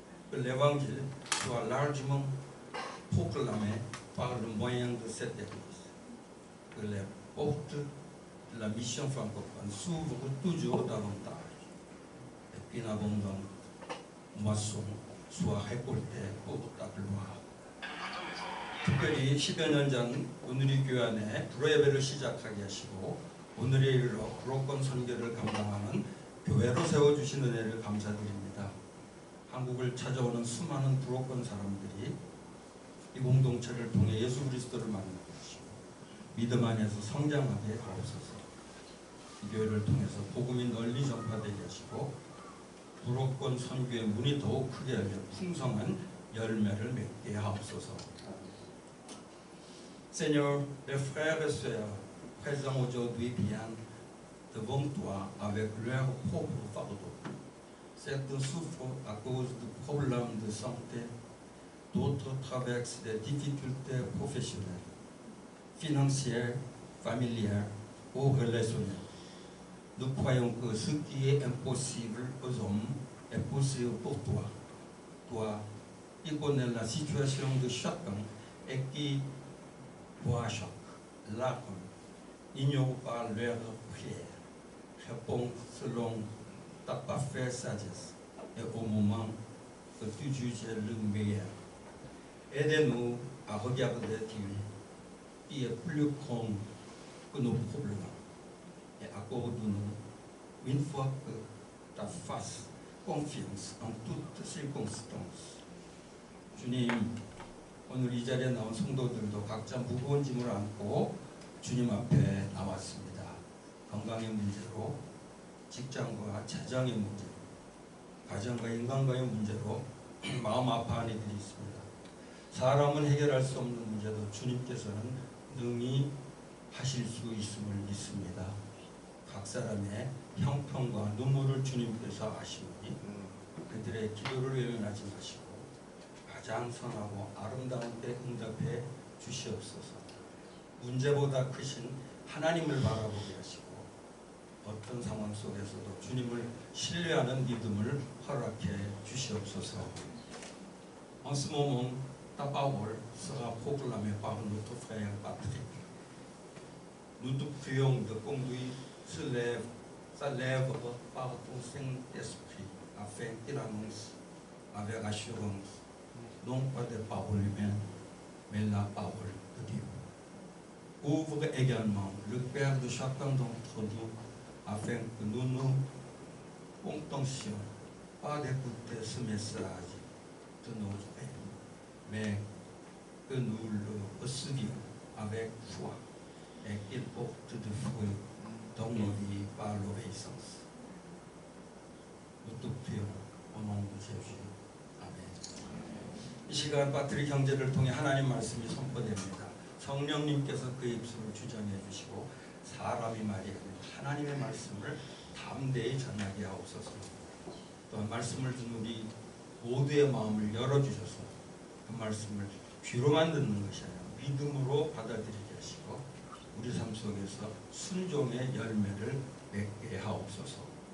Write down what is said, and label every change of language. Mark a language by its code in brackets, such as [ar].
[fr] Que l'évangile soit largement proclamé par le moyen de cette église. Que les portes de la mission francophone s'ouvrent toujours davantage. Et qu'une abondante moisson soit récoltée pour ta gloire. [ko] 특별히 10여 년 전 오늘의 교회 안에 불후예배를 시작하게 하시고 오늘에 이르러 불후권 선교를 감당하는 교회로 세워주신 은혜를 감사드립니다. 한국을 찾아오는 수많은 불후권 사람들이 이 공동체를 통해 예수 그리스도를 만나게 하시고 믿음 안에서 성장하게 하옵소서. 이 교회를 통해서 복음이 널리 전파되게 하시고 불후권 선교의 문이 더욱 크게 열려 풍성한 열매를 맺게 하옵소서. [fr] Seigneur, les frères et sœurs présents aujourd'hui viennent devant toi avec leur propre fardeau. Certains souffrent à cause de problèmes de santé, d'autres traversent des difficultés professionnelles, financières, familières ou relationnelles. Nous croyons que ce qui est impossible aux hommes est possible pour toi. Toi, qui connais la situation de chacun et qui voit chaque larme, n'ignore pas leurs prières. Réponds selon ta parfaite sagesse et au moment que tu juges le meilleur. Aide-nous à regarder Dieu qui est plus grand que nos problèmes et accorde-nous une fois que ta face confiance en toutes circonstances. [ko] 주님, 오늘 이 자리에 나온 성도들도 각자 무거운 짐을 안고 주님 앞에 나왔습니다. 건강의 문제로, 직장과 재정의 문제로, 가정과 인간과의 문제로 마음 아파하는 이들이 있습니다. 사람은 해결할 수 없는 문제도 주님께서는 능히 하실 수 있음을 믿습니다. 각 사람의 형편과 눈물을 주님께서 아시오니 그들의 기도를 외면하지 마시고 가장 선하고 아름다운 때 응답해 주시옵소서. 문제보다 크신 하나님을 바라보게 하시고 어떤 상황 속에서도 주님을 신뢰하는 믿음을 허락해 주시옵소서. [fr] En ce moment, ta parole sera proclamée par notre frère Patrick. Nous te prions de conduire sa lèvre par ton Saint-Esprit afin qu'il annonce avec assurance non pas des paroles humaines, mais la parole de Dieu. Ouvre également le cœur de chacun d'entre nous afin que nous nous contentions pas d'écouter ce message de notre Père, mais que nous le recevions avec foi et qu'il porte de fruits dans nos vies par l'obéissance. Nous te prions au nom de Jésus. Amen. [ko] 이 시간 빠트릭 형제를 통해 하나님 말씀이 선포됩니다. 성령님께서 그 입술을 주장해 주시고 사람이 말이 아닌 하나님의 말씀을 담대히 전하게 하옵소서. 또한 말씀을 듣는 우리 모두의 마음을 열어주셔서 그 말씀을 귀로만 듣는 것이 아니라 믿음으로 받아들이게 하시고 우리 삶 속에서 순종의 열매를 맺게 하옵소서.